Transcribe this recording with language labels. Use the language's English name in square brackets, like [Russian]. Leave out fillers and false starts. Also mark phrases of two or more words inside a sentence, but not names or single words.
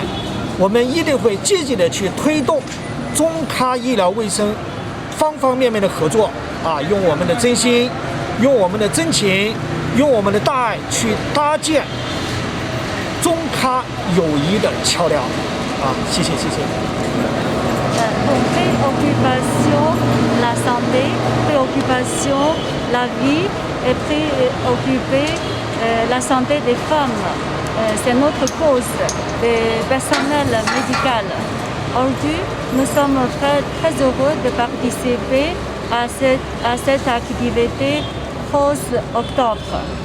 [Chinese] 我们一定会积极的去推动中喀医疗卫生方方面面的合作，用我们的真心，用我们的真情，用我们的大爱去搭建中喀友谊的桥梁。谢谢。 [French] Préoccupation, la santé, préoccupation, la vie et préoccuper la santé des femmes. C'est notre cause des personnels médicaux. Aujourd'hui, nous sommes très heureux de participer à cette activité Rose Octobre.